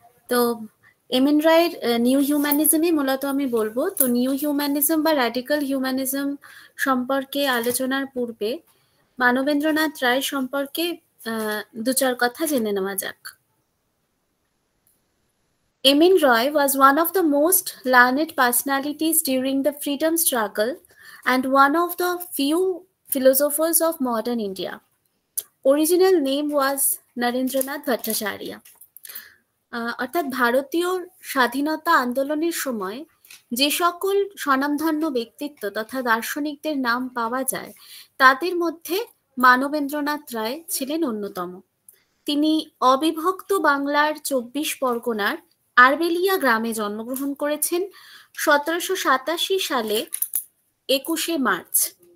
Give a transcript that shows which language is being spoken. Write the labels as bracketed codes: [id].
[bn] তো M N রায়ের new হিউম্যানিজমই মূলত আমি বলবো। তো নিউ হিউম্যানিজম বা র্যাডিক্যাল হিউম্যানিজম সম্পর্কে আলোচনার পূর্বে মানবেন্দ্রনাথ রায় সম্পর্কে দু চার কথা জেনে নেওয়া যাক। [en] M. N. Roy was one of the most learned personalities during the freedom struggle and one of the few philosophers of modern India. Original name was Narendranath Bhattacharya. [bn] অর্থাৎ ভারতীয় স্বাধীনতা আন্দোলনের সময় যে সকল স্বনামধন্য ব্যক্তিত্ব তথা দার্শনিকদের নাম পাওয়া যায় তাদের মধ্যে মানবেন্দ্রনাথ রায় ছিলেন অন্যতম। তিনি অবিভক্ত বাংলার 24 পরগনার আরবেলিয়া গ্রামে জন্মগ্রহণ করেছেন 1787 সালে 21শে মার্চ।